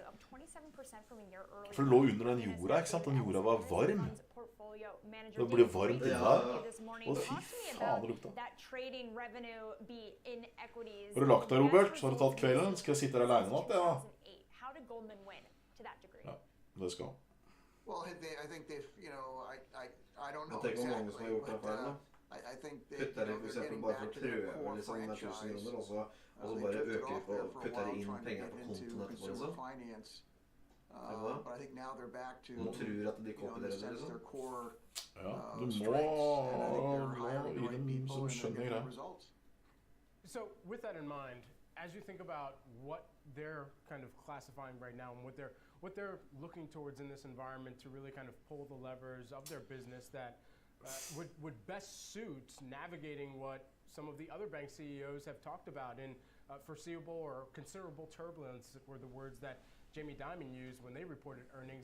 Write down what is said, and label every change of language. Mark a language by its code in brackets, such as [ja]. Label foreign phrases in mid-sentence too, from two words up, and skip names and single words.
[no] For det lå under den jorda, ikke sant? Den jorda var varm. Det ble varmt inne der. Og fy faen, det lukta. Har du lagt deg, Robert? Har du tatt kvelden? Skal jeg sitte her alene nå, det da? Ja, det skal. [en] Well, I think they've, you know, I don't know exactly. [no] Mange som har gjort det feil, da. [en] I think [no] putter det for eksempel bare for å prøve liksom med 1000 kroner, og så bare øker de på, putter de inn penger på kontoen etterpå, liksom. [en] But I think now they're back to, [no] man tror at de kopierer det, liksom. Ja, du må i dem som skjønner greia. [en] So, with that in mind, as you think about what they're kind of classifying right now and what they're looking towards in this environment to really kind of pull the levers of their business that would best suit navigating what some of the other bank CEOs have talked about in foreseeable or considerable turbulence were the words that Jamie Dimon used when they reported earnings.